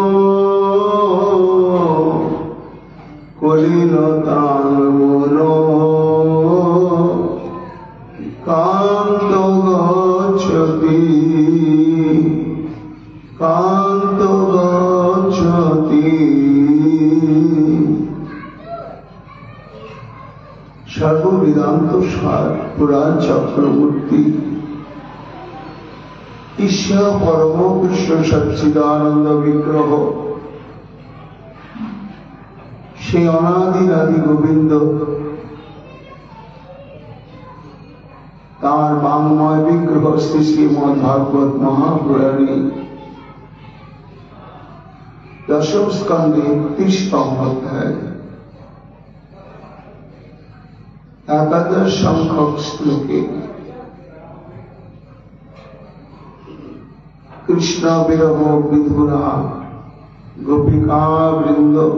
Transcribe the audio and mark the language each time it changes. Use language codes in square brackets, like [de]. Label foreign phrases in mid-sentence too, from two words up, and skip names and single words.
[sa] कलिनतां मनो कांत गच्छति कांत गच्छति। सर्ववेदांत सार पुराण चक्रवर्ती ईश्वर परम कृष्ण सच्चिदानंद विग्रह [bn] সেই অনাদি আদি গোবিন্দ তার বাংময় বিগ্রহ শ্রী শ্রীমদ ভাগবত মহাপুরাণে দশম স্কন্ধে 31তম অধ্যায় 11 সংখ্যক শ্লোকে কৃষ্ণ বিরহ বিধুরা গোপিকা বৃন্দ